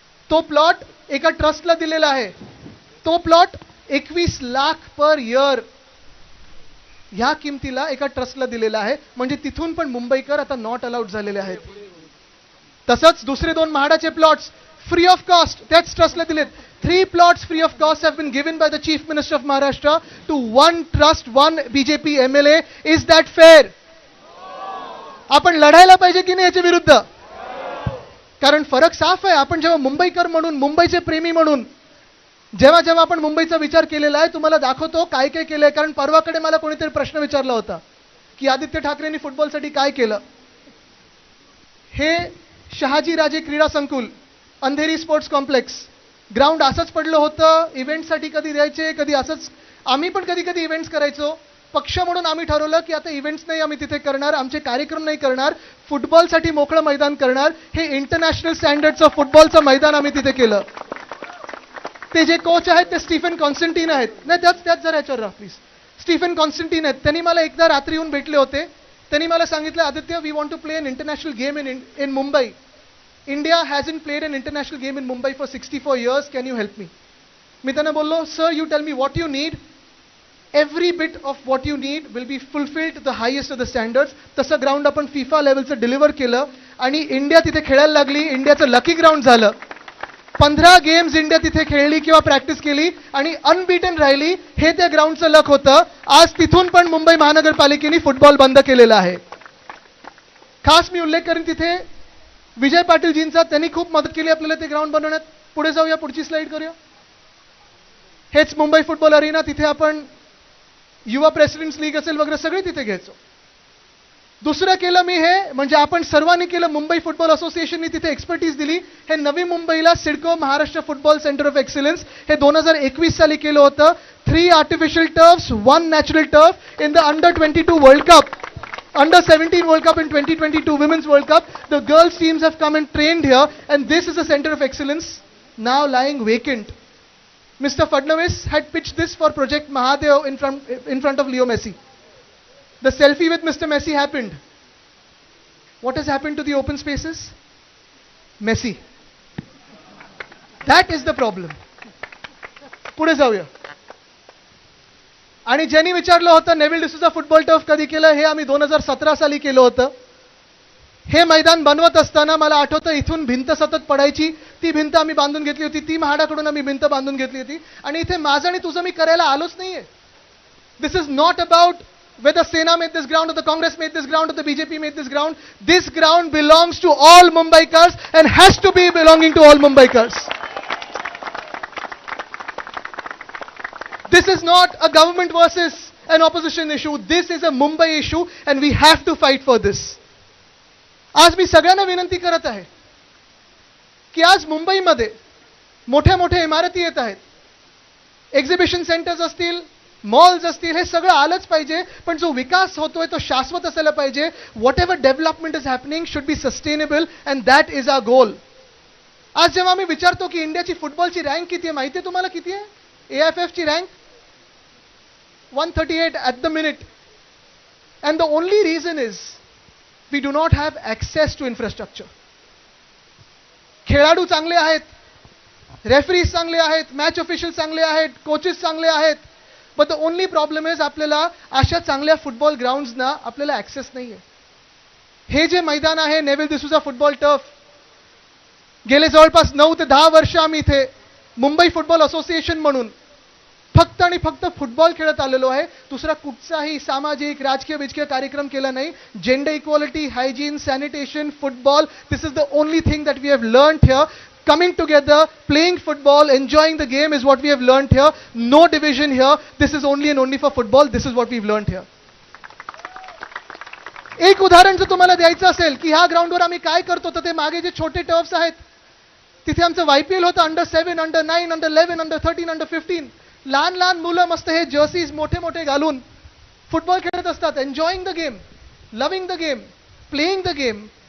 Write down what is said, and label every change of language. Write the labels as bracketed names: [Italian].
[Marathi] तो प्लॉट एका ट्रस्टला दिलेला आहे. तो प्लॉट 21 लाख पर इयर ह्या किमतीला एका ट्रस्टला दिलेला आहे. म्हणजे तिथून पण मुंबईकर आता [English] not allowed [Marathi] झालेले आहेत. तसंच दुसरे 2 म्हाडाचे प्लॉट्स [English] free of cost [Marathi] त्याच ट्रस्टला दिलेत. [English] 3 plots free of cost have been given by the Chief Minister of Maharashtra to 1 trust, 1 BJP MLA. Is that fair? [Marathi] आपण लढायला पाहिजे की नाही याच्या विरुद्ध? कारण फरक साफ आहे. आपण जेव्हा मुंबईकर म्हणून, मुंबईचे प्रेमी म्हणून जेव्हा आपण मुंबईचा विचार केलेला आहे, तुम्हाला दाखवतो काय काय केलंय. कारण परवाकडे मला कोणीतरी प्रश्न विचारला होता की आदित्य ठाकरेंनी फुटबॉलसाठी काय केलं. हे शहाजीराजे क्रीडा संकुल, अंधेरी स्पोर्ट्स कॉम्प्लेक्स ग्राउंड असंच पडलं होतं. इव्हेंटसाठी कधी द्यायचे, कधी असंच. आम्ही पण कधी कधी इव्हेंट्स करायचो. पक्ष म्हणून आम्ही ठरवलं की आता इव्हेंट्स नाही आम्ही तिथे करणार, आमचे कार्यक्रम नाही करणार, फुटबॉलसाठी मोकळं मैदान करणार. हे इंटरनॅशनल स्टँडर्डचं फुटबॉलचं मैदान आम्ही तिथे केलं. ते जे कोच आहेत ते स्टीफन कॉन्स्टंटीन आहेत. नाही त्याच जरा याच्यावर राहा प्लीज. स्टीफन कॉन्स्टंटीन आहेत. त्यांनी मला एकदा रात्री येऊन भेटले होते. [English] त्यांनी मला सांगितलं, Aditya, we want to play an international game in Mumbai. India hasn't played an international game in Mumbai for 64 years. Can you help me? [Marathi] मी त्यांना बोललो, [English] sir, you tell me what you need. Every bit of what you need will be fulfilled to the highest of the standards. [Marathi] तसं ground आपण FIFA लेवलचं deliver केलं आणि India तिथे खेळायला लागली. इंडियाचं लकी ग्राउंड झालं. 15 गेम्स इंडिया तिथे खेळली किंवा प्रॅक्टिस केली आणि अनबीटन राहिली. हे त्या ग्राउंडचं लक होतं. आज तिथून पण मुंबई महानगरपालिकेने फुटबॉल बंद केलेला आहे. खास मी उल्लेख करेन तिथे विजय पाटीलजींचा. त्यांनी खूप मदत केली आपल्याला ते ग्राउंड बनवण्यात. पुढे जाऊया, पुढची स्लाइड करूया. हेच मुंबई फुटबॉल अरिना. तिथे आपण युवा प्रेसिडेंट्स लीग असेल वगैरे सगळे तिथे घ्यायचो. दुसरं केलं मी हे, म्हणजे आपण सर्वांनी केलं. मुंबई फुटबॉल असोसिएशननी तिथे एक्सपर्टीज दिली. हे नवी मुंबईला CIDCO Maharashtra football centre of excellence हे 2021 साली केलं होतं. [English] 3 artificial turfs, 1 natural turf in the under twenty two world cup. Under-17 World Cup and 2022 Women's World Cup. The girls teams have come and trained here, and this is a center of excellence now lying vacant. Mr. Fadnavis had pitched this for Project Mahadev in front of Leo Messi. The selfie with Mr. Messi happened. What has happened to the open spaces? Messi. That is the problem. [Marathi] पुढे जाऊया. आणि ज्यांनी विचारलं होतं Neville D'Souza football turf कधी केलं, हे आम्ही 2017 साली केलं होतं. हे मैदान बनवत असताना मला आठवतं इथून भिंत सतत पडायची. ती भिंत आम्ही बांधून घेतली होती. ती म्हाडाकडून आम्ही भिंत बांधून घेतली होती. आणि इथे माझं आणि तुझं मी करायला आलोच नाहीये. [English] This is not about whether Sena made this ground or the Congress made this ground or the BJP made this ground. This ground belongs to all Mumbaikars and has to be belonging to all Mumbaikars. This is not a government versus an opposition issue. This is a Mumbai issue and we have to fight for this. [Marathi] आज मी सगळ्यांना विनंती करत आहे की आज मुंबईमध्ये मोठ्या मोठ्या इमारती येत आहेत. एक्झिबिशन सेंटर्स असतील, मॉल्स असतील, हे सगळं आलंच पाहिजे. पण जो विकास होतोय तो शाश्वत असायला पाहिजे. [English] Whatever development is happening should be sustainable and that is our goal. [Marathi] आज जेव्हा मी विचारतो की इंडियाची फुटबॉलची रँक किती आहे, माहिती आहे तुम्हाला किती आहे? [English] AFF [Marathi] ची rank [English] 138 at the minute. And the only reason is we do not have access to infrastructure. [Marathi] खेळाडू चांगले आहेत, रेफरीज चांगले आहेत, मॅच ऑफिशियल चांगले आहेत, कोचेस चांगले आहेत. [English] but the only problem is [Marathi] आपल्याला अशा चांगल्या फुटबॉल ग्राउंड्सना आपल्याला ॲक्सेस नाही आहे. हे जे मैदान आहे नेव्हिल डिसूजा फुटबॉल टर्फ, गेले जवळपास 9 ते 10 वर्ष आम्ही इथे मुंबई फुटबॉल असोसिएशन म्हणून फक्त आणि फक्त फुटबॉल खेळत आलेलो आहे. दुसरा कुठचाही सामाजिक राजकीय विजकीय कार्यक्रम केला नाही. [English] Gender equality, hygiene, sanitation, football, this is the only thing that we have learned here. Coming together, playing football, enjoying the game is what we have learned here. No division here. This is only and only for football. This is what we've learned here. [Marathi] एक उदाहरण जर तुम्हाला द्यायचं असेल की ह्या ग्राउंडवर आम्ही काय करतो, तर ते मागे जे छोटे टर्फ्स आहेत तिथे आमचं YPL होतं. Under 7, under 9, under 11, under 13, under 15. लहान लहान मुलं मस्त हे जर्सीज मोठे मोठे घालून फुटबॉल खेळत असतात, [English] enjoying the game, loving the game, [Marathi] playing the game.